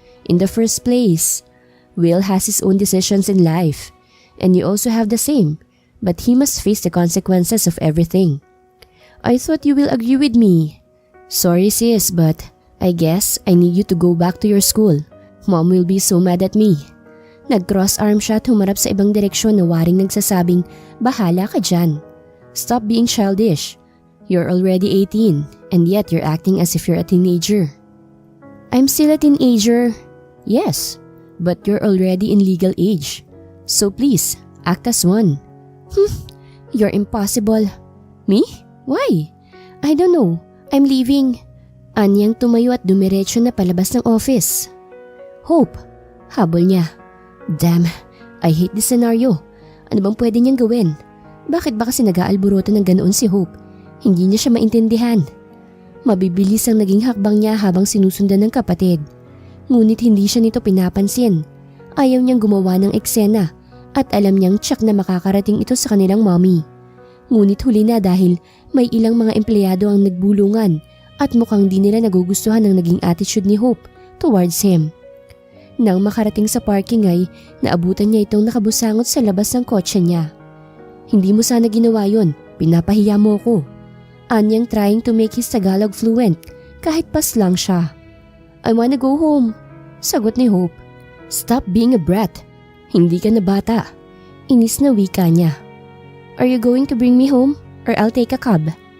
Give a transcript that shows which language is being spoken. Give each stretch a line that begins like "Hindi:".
English: In the first place, Will has his own decisions in life, and you also have the same, but he must face the consequences of everything. I thought you will agree with me. Sorry sis, but I guess I need you to go back to your school. Mom will be so mad at me.
Filipino: Nag-cross arm siya at humarap sa ibang direksyon na waring nagsasabing, bahala ka dyan.
English: Stop being childish. You're already 18 and yet you're acting as if you're a teenager. I'm still a teenager. Yes, but you're already in legal age. So please, act as one. You're impossible. Me? Why? I don't know. I'm leaving.
Filipino: Anyang tumayo at dumiretso na palabas ng office. Hope, habol niya.
English: Damn, I hate this scenario.
Filipino: Ano bang pwede niyang gawin? Bakit ba kasi nag-aalburutan ng ganoon si Hope? Hindi niya siya maintindihan. Mabibilis ang naging hakbang niya habang sinusundan ng kapatid. Ngunit hindi siya nito pinapansin. Ayaw niyang gumawa ng eksena at alam niyang tsak na makakarating ito sa kanilang mommy. Ngunit huli na dahil may ilang mga empleyado ang nagbulungan at mukhang di nila nagugustuhan ng naging attitude ni Hope towards him. Nang makarating sa parking ay naabutan niya itong nakabusangot sa labas ng kotse niya. Hindi mo sana ginawa yun, pinapahiya mo ko.
English: Anyang trying to make his Tagalog fluent kahit pas lang siya. I wanna go home, sagot ni Hope. Stop being a brat, hindi ka na bata. Inis na wika niya. Are you going to bring me home or I'll take a cab?